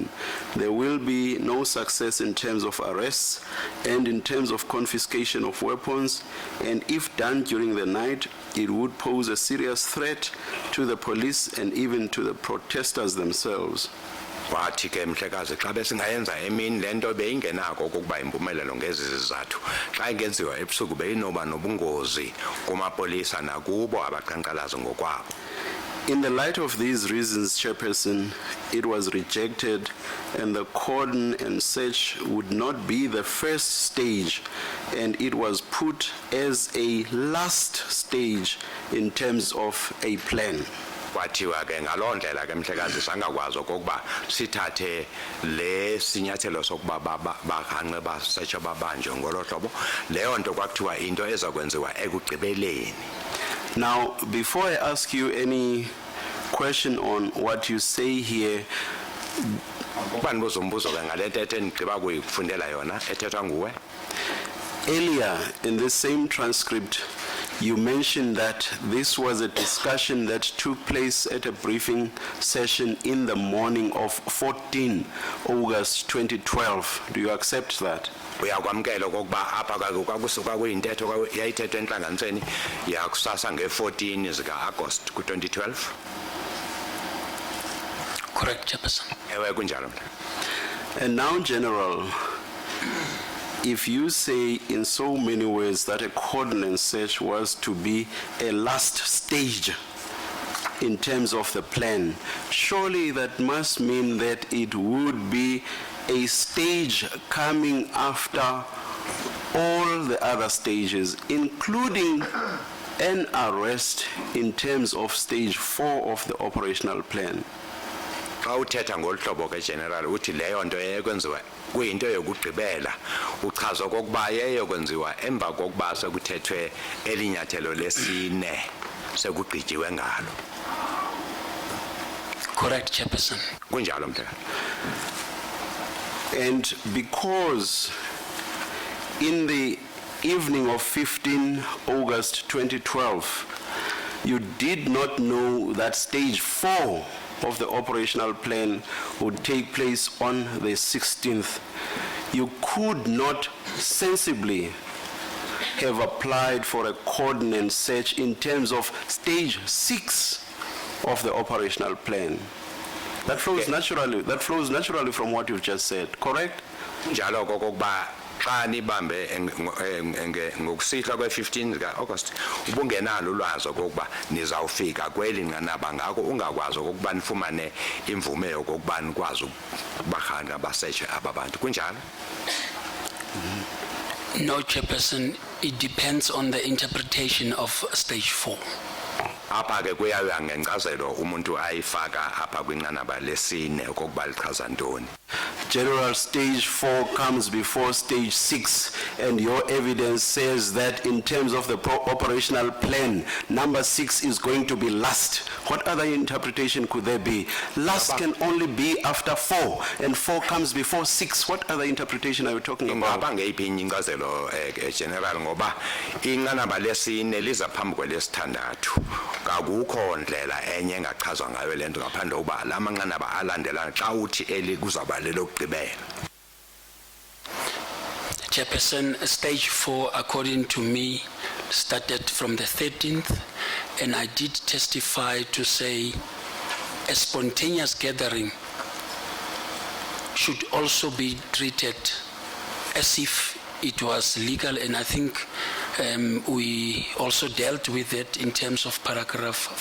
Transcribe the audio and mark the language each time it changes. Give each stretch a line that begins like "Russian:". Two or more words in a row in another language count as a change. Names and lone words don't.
English: There will be no success in terms of arrests and in terms of confiscation of weapons, and if done during the night, it would pose a serious threat to the police and even to the protesters themselves.
Xhosa: Wathi ke mhlekazi xa besingayenza emini lento beyingenako ukuba impumelelo ngezi zizathu xa ingenziwa ebusuku beyinoba nobungozi kumapolisa nakubo abaqhankqalazi ngokwabo.
English: In the light of these reasons, Chairperson, it was rejected, and the cordon and search would not be the first stage, and it was put as a last stage in terms of a plan.
Xhosa: Kwathiwa ke ngaloo ndlela ke mhlekazi sangakwazi okokuba sithathe le sinyathelo sokuba bahanqe basetshe babanjwe ngolo hlobo leyo nto kwakuthiwa into ezakwenziwa ekugqibeleni.
English: Now, before I ask you any question on what you say here,
Xhosa: Ukuba ndibuza umbuzo ke ngale ntetho endigqiba kuyifundela yona ethethwa nguwe.
English: earlier in this same transcript, you mentioned that this was a discussion that took place at a briefing session in the morning of 14 August 2012. Do you accept that?
Xhosa: Uyakwamkela okokuba apha kwakusuka kuyintetho yayithethwa entlanganisweni yakusasa nge-14 zika-August ku-2012.
English: Correct, Chairperson.
Xhosa: Ewe kunjalo mna.
English: And now, General, if you say in so many words that a cordon and search was to be a last stage in terms of the plan, surely that must mean that it would be a stage coming after all the other stages, including an arrest in terms of stage 4 of the operational plan.
Xhosa: Xa uthetha ngolu hlobo ke General uthi leyo nto yayekwenziwa kuyinto yokugqibela uchaza okokuba yayekwenziwa emva kokuba sekuthethwe elinyathelo lesine sekugqityiwe ngalo.
English: Correct, Chairperson.
Xhosa: Kunjalo mhlekazi.
English: And because in the evening of 15 August 2012, you did not know that stage 4 of the operational plan would take place on the 16th, you could not sensibly have applied for a cordon and search in terms of stage 6 of the operational plan. That flows naturally from what you've just said, correct?
Xhosa: Njalo kokuba xa nibambe ngokusihla kwe-15 zika-August ubungenalo ulwazi okokuba nizawufika kweli nqanaba ngako ungakwazi okokuba nifumane imvume yokokuba nikwazi ukubahanqa basetshe aba bantu kunjalo.
English: No, Chairperson, it depends on the interpretation of stage 4.
Xhosa: Apha ke kuyaya ngenkcazelo umuntu ayifaka apha kwinqanaba lesine okokuba lichaza ntoni.
English: General, stage 4 comes before stage 6, and your evidence says that in terms of the operational plan, number 6 is going to be last. What other interpretation could there be? Last can only be after 4, and 4 comes before 6. What other interpretation are you talking about?
Xhosa: Ingaba ngeyiphi inkcazelo General ngoba inqanaba lesine liza phambi kwelesithandathu. Akukho ndlela enye engachazwa ngayo lento ngaphandle kokuba la manqanaba alandelana xa uthi eli kuzaba lelokugqibela.
English: Chairperson, stage 4, according to me, started from the 13th, and I did testify to say a spontaneous gathering should also be treated as if it was legal, and I think we also dealt with it in terms of paragraph